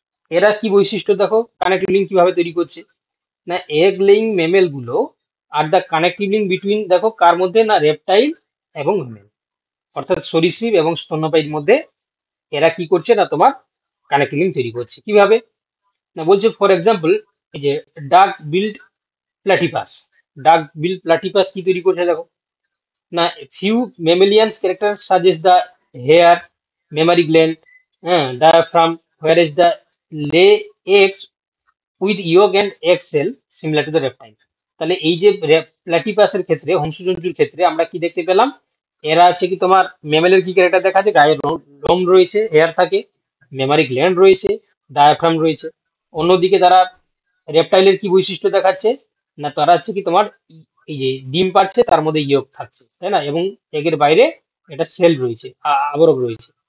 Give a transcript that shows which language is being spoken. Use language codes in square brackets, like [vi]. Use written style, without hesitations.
[bn] এরা কি বৈশিষ্ট্য দেখো কানেক্টিভ লিঙ্ক কিভাবে তৈরি করছে না, এগ লেইং মেমেল গুলো are [en] the connective link between [bn] দেখো কার মধ্যে না রেপটাইল এবং মেমেল, অর্থাৎ সরীসৃপ এবং স্তন্যপায়ীর মধ্যে এরা কি করছে না তোমার কানেক্টিভ লিঙ্ক তৈরি করছে। কিভাবে না বলছে ফর এক্সাম্পল এই যে ডাক বিল্ড প্লাটিপাস, ডাক বিল্ড প্লাটিপাস কি তৈরি করছে দেখো না, [en] few mammalian characters suggest the hair, mammary gland, diaphragm, whereas the lay eggs with yolk and egg cell similar to the reptile. [bn] তাহলে এই যে প্ল্যাটিপাসের ক্ষেত্রে হংসজন্তুর ক্ষেত্রে আমরা কি দেখতে পেলাম, এরা আছে কি তোমার ম্যামেলের কি ক্যারেক্টার দেখাচ্ছে, গায়ে লোম রয়েছে, হেয়ার থাকে, মেমারি গ্ল্যান্ড রয়েছে, ডায়াফ্রাম রয়েছে। অন্যদিকে তারা রেপটাইলের কি বৈশিষ্ট্য দেখাচ্ছে না, তারা হচ্ছে কি তোমার এই যে ডিম পাচ্ছে তার মধ্যে ইয়ক থাকছে, তাই না, এবং এগের বাইরে এটা সেল রয়েছে, আবরক রয়েছে।